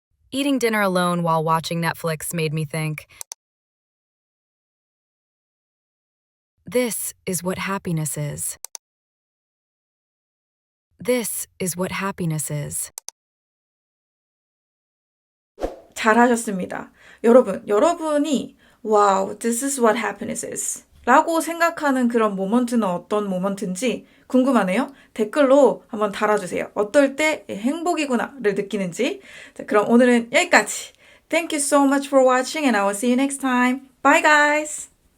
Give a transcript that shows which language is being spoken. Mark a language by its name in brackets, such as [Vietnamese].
[English] Eating dinner alone while watching Netflix made me think. This is what happiness is. This is what happiness is. [Korean] 잘하셨습니다. 여러분이 [English] wow, this is what happiness is [Korean] 라고 생각하는 그런 모먼트는 어떤 모먼트인지 궁금하네요. 댓글로 한번 달아주세요. 어떨 때 행복이구나를 느끼는지. 자, 그럼 오늘은 여기까지. [English] Thank you so much for watching and I will see you next time. Bye guys!